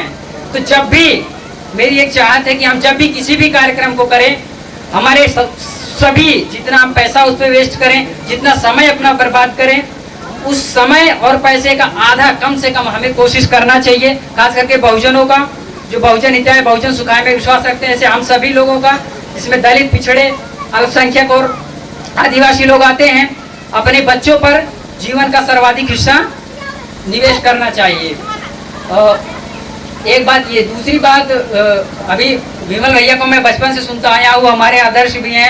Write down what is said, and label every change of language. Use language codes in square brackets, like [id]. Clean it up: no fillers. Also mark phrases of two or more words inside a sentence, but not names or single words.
[hi] तो जब भी मेरी एक चाहत है कि हम जब भी किसी भी कार्यक्रम को करें, हमारे सभी जितना हम पैसा उस पर वेस्ट करें, जितना समय अपना बर्बाद करें, उस समय और पैसे का आधा कम से कम हमें कोशिश करना चाहिए। खास करके बहुजनों का, जो [sa] बहुजन हिताय बहुजन सुखाय [hi] में विश्वास रखते हैं, ऐसे हम सभी लोगों का, जिसमें दलित, पिछड़े, अल्पसंख्यक और आदिवासी लोग आते हैं, अपने बच्चों पर जीवन का सर्वाधिक हिस्सा निवेश करना चाहिए। एक बात ये, दूसरी बात अभी विमल भैया को मैं बचपन से सुनता आया हूँ, हमारे आदर्श भी हैं।